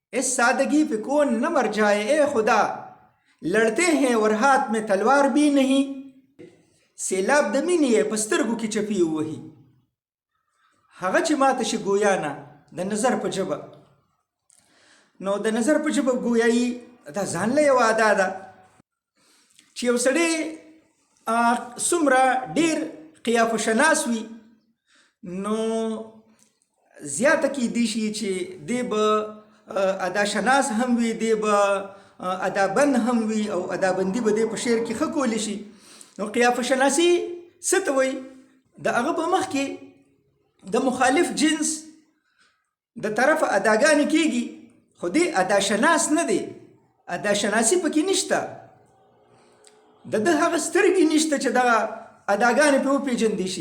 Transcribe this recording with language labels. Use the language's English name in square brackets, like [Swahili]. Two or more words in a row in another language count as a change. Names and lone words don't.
[Urdu] اس سادگی پہ کون نہ مر جائے اے خدا، لڑتے ہیں اور ہاتھ میں تلوار بھی نہیں, [Pashto] سیلاب د مینې په سترګو کې چپی ووهي. هغه چې ماته شي ګویا نه د نظر په ژبه، نو د نظر په ژبه ګویایي دا ځان له یوه ادا ده چې یو سړی څومره ډېر قیافه شناس وي، نو زیاته کیدی شي چې دی به ادا شناس هم وي، دی به ادابند هم وي، او ادابندي به دی په شعر کې ښه کولی شي. نو قیافه شناسی څه ته وایي؟ د هغه په مخ کې د مخالف جنس د طرفه اداګانې کیږي، خو دی ادا شناس نه دی، ادا شناسی پکې نشته، د ده هغه سترګې نشته چې دغه اداګانې پرې وپېژندی شي.